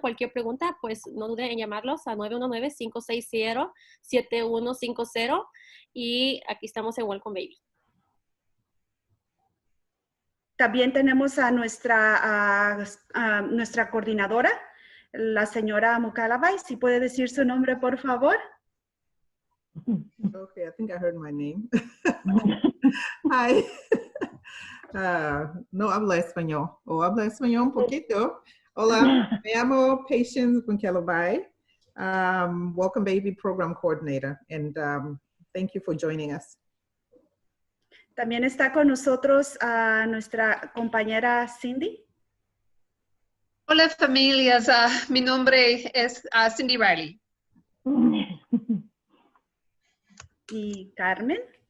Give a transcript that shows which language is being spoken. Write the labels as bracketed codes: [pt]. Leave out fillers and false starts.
[es] Cualquier pregunta, pues no duden en llamarlos a 919-560-7150 y aquí estamos en Welcome Baby. También tenemos a nuestra coordinadora, la señora Mukalabay. Si puede decir su nombre, por favor. [en] Okay, I think I heard my name. Hi. [es] No habla español. O habla español un poquito. Hola, me llamo [en] Patience Mukalabay, Welcome Baby Program Coordinator, and thank you for joining us. [es] También está con nosotros nuestra compañera Cindy. Hola familias, mi nombre es Cindy Riley. Y Carmen.